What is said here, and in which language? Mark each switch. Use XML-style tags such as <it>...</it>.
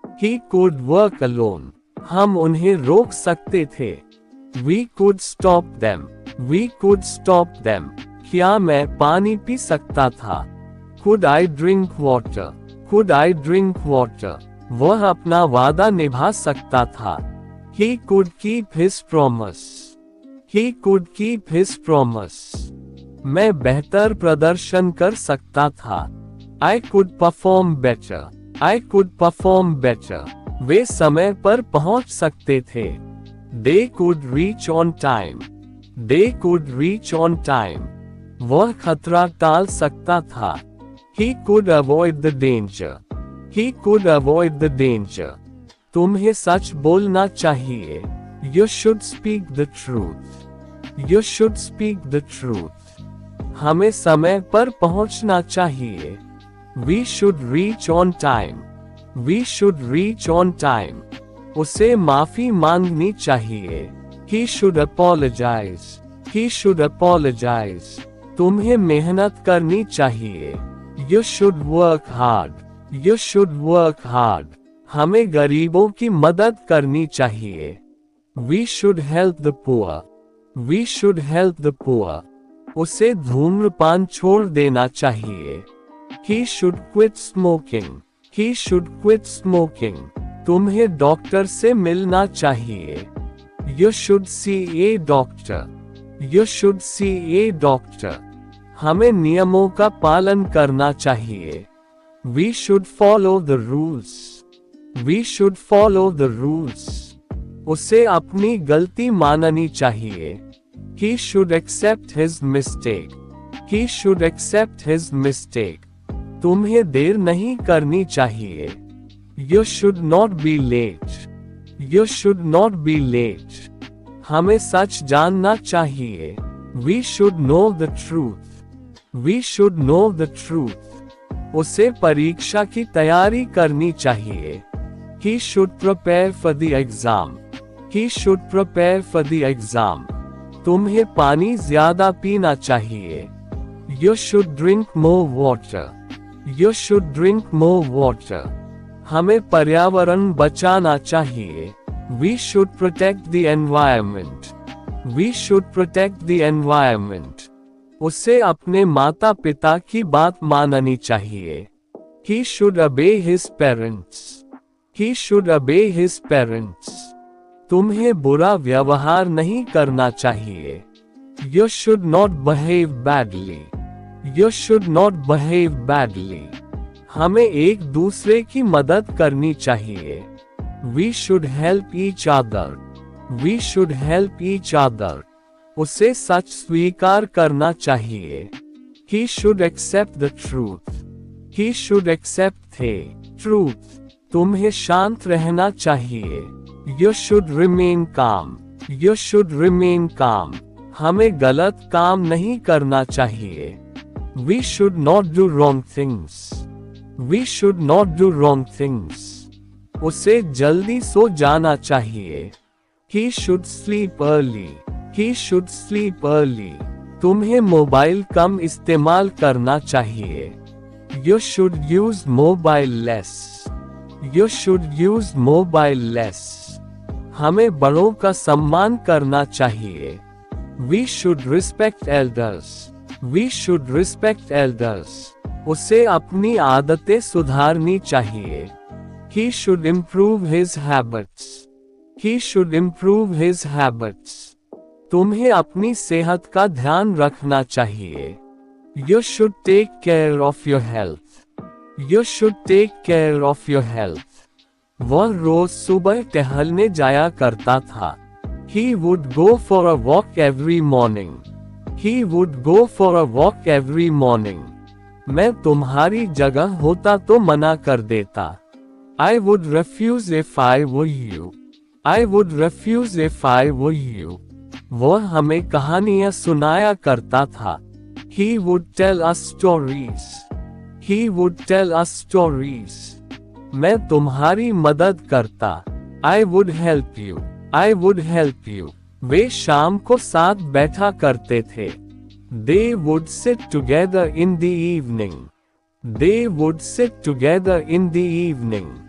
<en>He could work alone.</en> <hi>हम उन्हें रोक सकते थे।</hi> <en>We could stop them. We could stop them.</en> <hi>क्या मैं पानी पी सकता था?</hi> <en>Could I drink water? Could I drink water?</en> <hi>वह अपना वादा निभा सकता था।</hi> <en>He could keep his promise. He could keep his promise.</en> <hi>मैं बेहतर प्रदर्शन कर सकता था।</hi> <en>I could perform better. I could perform better.</en> <hi>वे समय पर पहुंच सकते थे।</hi> <en>They could reach on time. They could reach on time.</en> <hi>वह खतरा टाल सकता था।</hi> <en>He could avoid the danger. He could avoid the danger.</en> <hi>तुम्हें सच बोलना चाहिए।</hi> <en>You should speak the truth. You should speak the truth.</en> <hi>हमें समय पर पहुंचना चाहिए।</hi> <en>We should reach on time. We should reach on time.</en> <hi>उसे माफी मांगनी चाहिए।</hi> <en>He should apologize. He should apologize.</en> <hi>तुम्हें मेहनत करनी चाहिए।</hi> <en>You should work hard. You should work hard.</en> <hi>हमें गरीबों की मदद करनी चाहिए।</hi> <en>We should help the poor. We should help the poor.</en> <hi>उसे धूम्रपान छोड़ देना चाहिए।</hi> <en>He should quit smoking. He should quit smoking.</en> <hi>तुम्हें डॉक्टर से मिलना चाहिए।</hi> <en>You should see a doctor. You should see a doctor.</en> <hi>हमें नियमों का पालन करना चाहिए।</hi> <en>We should follow the rules. We should follow the rules.</en> <hi>उसे अपनी गलती माननी चाहिए।</hi> <en>He should accept his mistake. He should accept his mistake.</en> <hi>तुम्हें देर नहीं करनी चाहिए।</hi> <en>You should not be late. You should not be late.</en> <hi>हमें सच जानना चाहिए।</hi> <en>We should know the truth. We should know the truth.</en> <hi>उसे परीक्षा की तैयारी करनी चाहिए.</hi> <en>He should prepare for the exam. He should prepare for the exam.</en> <hi>तुम्हें पानी ज्यादा पीना चाहिए.</hi> <en>You should drink more water. You should drink more water.</en> <hi>हमें पर्यावरण बचाना चाहिए.</hi> <en>We should protect the environment. We should protect the environment.</en> <hi>उसे अपने माता पिता की बात माननी चाहिए.</hi> <en>He should obey his parents. He should obey his parents.</en> <hi>तुम्हें बुरा व्यवहार नहीं करना चाहिए.</hi> <en>You should not behave badly. You should not behave badly.</en> <hi>हमें एक दूसरे की मदद करनी चाहिए.</hi> <en>We should help each other. We should help each other.</en> <hi>उसे सच स्वीकार करना चाहिए.</hi> <en>He should accept the truth. He should accept the truth.</en> <hi>तुम्हें शांत रहना चाहिए.</hi> <en>You should remain calm. You should remain calm.</en> <hi>हमें गलत काम नहीं करना चाहिए.</hi> <en>We should not do wrong things. We should not do wrong things.</en> <hi>उसे जल्दी सो जाना चाहिए.</hi> <en>He should sleep early. He should sleep early.</en> <hi>तुम्हें मोबाइल कम इस्तेमाल करना चाहिए.</hi> <en>You should use mobile less. You should use mobile less.</en> <hi>हमें बड़ों का सम्मान करना चाहिए.</hi> <en>We should respect elders. We should respect elders.</en> <hi>उसे अपनी आदतें सुधारनी चाहिए.</hi> <en>He should improve his habits. He should improve his habits.</en> <hi>तुम्हें अपनी सेहत का ध्यान रखना चाहिए.</hi> <en>You should take care of your health. You should take care of your health.</en> <hi>वह रोज सुबह टहलने जाया करता था.</hi> <en>He would go for a walk every morning. He would go for a walk every morning.</en> <hi>मैं तुम्हारी जगह होता तो मना कर देता.</hi> <en>I would refuse if I were you. I would refuse if I were you.</en> <hi>वह हमें कहानियां सुनाया करता था.</hi> <en>He would tell us stories. He would tell us stories.</en> <hi>मैं तुम्हारी मदद करता.</hi> <en>I would help you. I would help you.</en> <hi>वे शाम को साथ बैठा करते थे.</hi> <en>They would sit together in the evening. They would sit together in the evening.</en>